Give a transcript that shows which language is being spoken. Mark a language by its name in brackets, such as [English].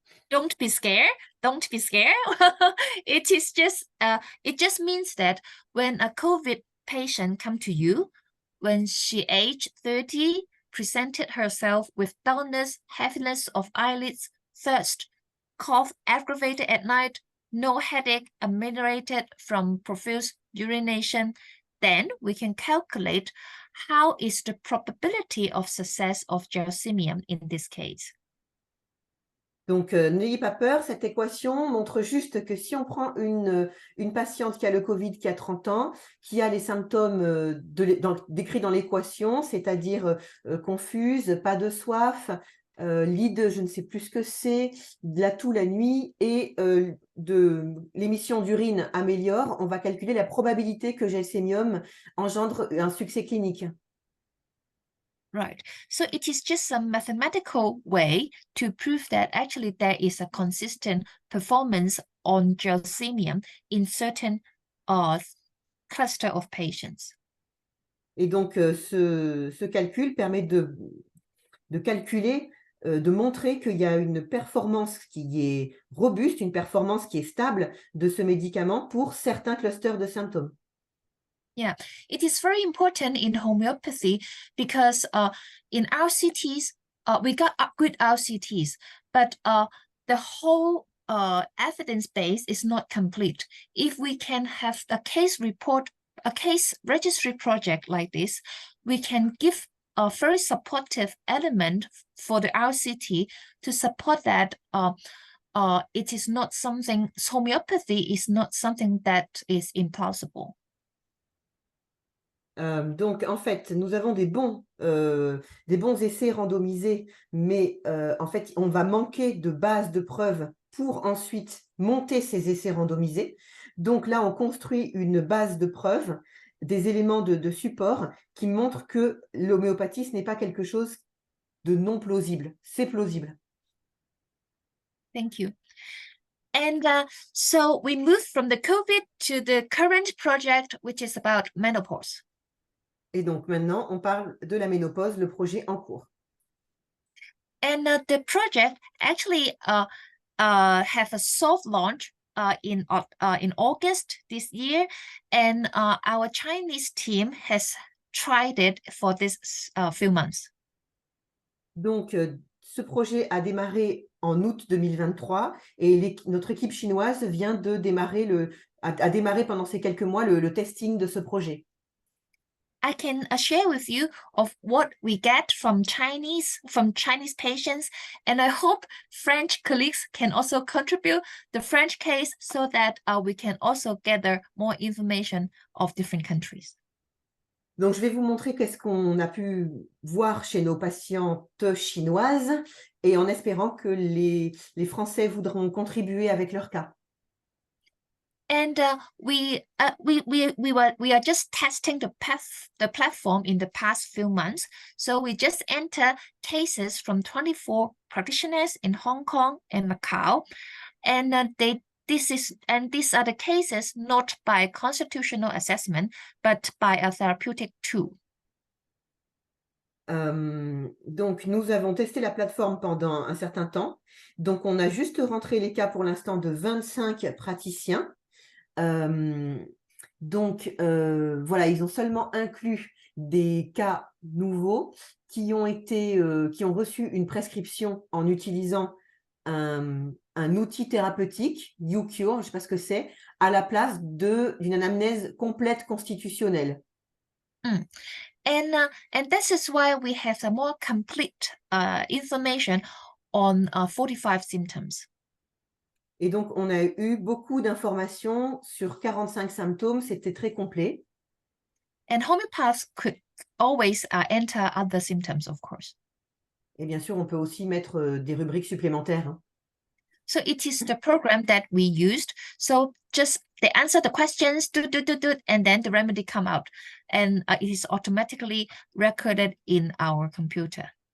[English] Don't be scared. Don't be scared. It just means that when a COVID patient come to you, when she aged 30, presented herself with dullness, heaviness of eyelids, thirst, cough aggravated at night, no headache ameliorated from profuse urination, then we can calculate how is the probability of success of gelsemium in this case. [French] Donc, n'ayez pas peur, cette équation montre juste que si on prend une patiente qui a le Covid, qui a 30 ans, qui a les symptômes décrits dans l'équation, c'est-à-dire confuse, pas de soif, lit de je ne sais plus ce que c'est, de la toux la nuit et de l'émission d'urine améliore, on va calculer la probabilité que gelsemium engendre un succès clinique. [English] Right. So it is just a mathematical way to prove that actually there is a consistent performance on gelsemium in certain cluster of patients. [French] Et donc, ce calcul permet de calculer, de montrer qu'il y a une performance qui est robuste, une performance qui est stable de ce médicament pour certains clusters de symptômes. [English] Yeah, it is very important in homeopathy because in RCTs, we got good RCTs, but the whole evidence base is not complete. If we can have a case report, a case registry project like this, we can give a very supportive element for the RCT to support that it is not something, homeopathy is not something that is impossible. [French] Donc, en fait, nous avons des bons essais randomisés, mais en fait, on va manquer de base de preuves pour ensuite monter ces essais randomisés. Donc là, on construit une base de preuves, des éléments de support qui montrent que l'homéopathie, ce n'est pas quelque chose de non plausible. C'est plausible. [English] Thank you. And so we move from the COVID to the current project, which is about menopause. [French] Et donc maintenant, on parle de la ménopause, le projet en cours. [English] And the project actually have a soft launch in August this year, and our Chinese team has tried it for this few months. [French] Donc, ce projet a démarré en août 2023 et notre équipe chinoise vient de démarrer a démarré pendant ces quelques mois le testing de ce projet. [English] I can share with you of what we get from Chinese patients, and I hope French colleagues can also contribute the French case so that we can also gather more information of different countries. [French] Donc, je vais vous montrer qu'est-ce qu'on a pu voir chez nos patientes chinoises et en espérant que les Français voudront contribuer avec leur cas. [English] And we are just testing the platform in the past few months. So we just enter cases from 24 practitioners in Hong Kong and Macau, and these are the cases not by constitutional assessment, but by a therapeutic tool. [French] Donc, nous avons testé la plateforme pendant un certain temps. Donc, on a juste rentré les cas pour l'instant de 25 praticiens. Donc, voilà, ils ont seulement inclus des cas nouveaux qui ont reçu une prescription en utilisant un outil thérapeutique, YouCure, je ne sais pas ce que c'est, à la place d'une anamnèse complète constitutionnelle. [English] And this is why we have a more complete information on 45 symptoms. [French] Et donc, on a eu beaucoup d'informations sur 45 symptômes, c'était très complet. [English] And homeopaths could always enter other symptoms, of course. [French] Et bien sûr, on peut aussi mettre des rubriques supplémentaires, hein. [English] So it is the program that we used. So just they answer the questions, and then the remedy come out, and it is automatically recorded in our computer.